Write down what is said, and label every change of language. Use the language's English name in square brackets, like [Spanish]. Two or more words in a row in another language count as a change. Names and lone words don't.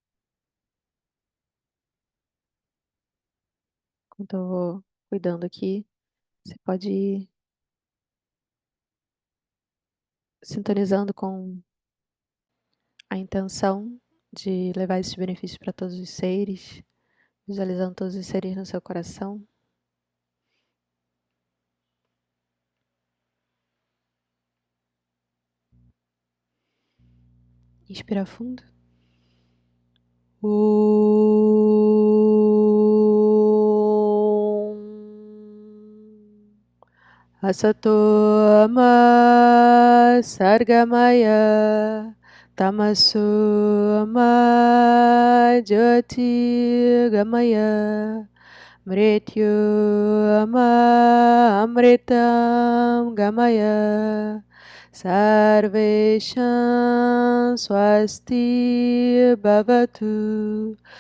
[Portuguese] Enquanto eu vou cuidando aqui, você pode ir sintonizando com a intenção de levar esses benefícios para todos os seres, visualizando todos os seres no seu coração. Inspira fundo. [Sanskrit] Asato ma sargamaya tamaso ma jyoti gamaya mrityu ma amritam gamaya sarvesham swasti bhavatu